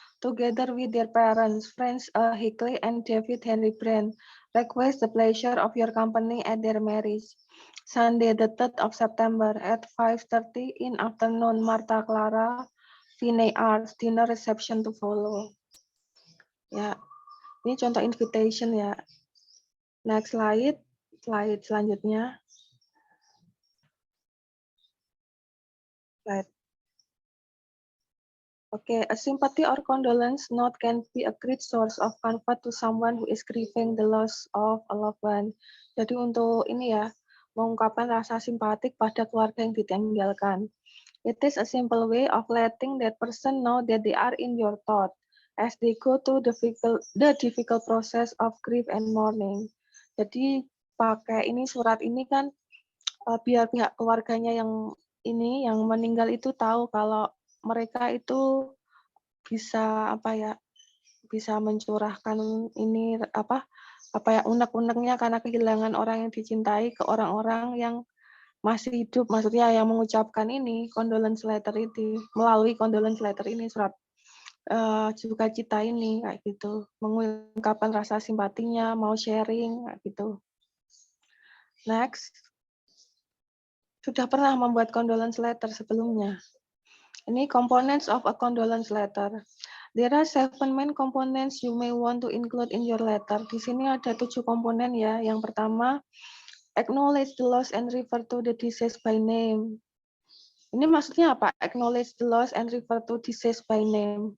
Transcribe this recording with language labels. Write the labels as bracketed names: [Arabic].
[English] Together with their parents, Francis Hinckley and David Henry Brand, request the pleasure of your company at their marriage. Sunday, the 3rd of September at 5:30 in afternoon, Martha Clara Vineyards, dinner reception to follow. [Indonesian] Ya, ini contoh invitation ya. [English] Next slide, [Indonesian] slide selanjutnya. [English] Slide. Okay, a sympathy or condolence note can be a great source of comfort to someone who is grieving the loss of a loved one. [Indonesian] Jadi untuk ini ya, mengungkapkan rasa simpatik pada keluarga yang ditinggalkan. [English] It is a simple way of letting that person know that they are in your thought as they go through the difficult process of grief and mourning. [Indonesian] Jadi pakai ini surat ini kan biar pihak keluarganya yang ini yang meninggal itu tahu kalau mereka itu bisa bisa mencurahkan ini unek-uneknya karena kehilangan orang yang dicintai ke orang-orang yang masih hidup, maksudnya yang mengucapkan ini condolence letter itu melalui condolence letter ini surat juga cita ini kayak gitu, mengungkapkan rasa simpatinya, mau sharing kayak gitu. [English] Next. [Indonesian] Sudah pernah membuat condolence letter sebelumnya. [English] Ini components of a condolence letter. There are 7 main components you may want to include in your letter. [Indonesian] Di sini ada 7 komponen ya. Yang pertama, [English] acknowledge the loss and refer to the deceased by name. [Indonesian] Ini maksudnya apa? [English] Acknowledge the loss and refer to deceased by name.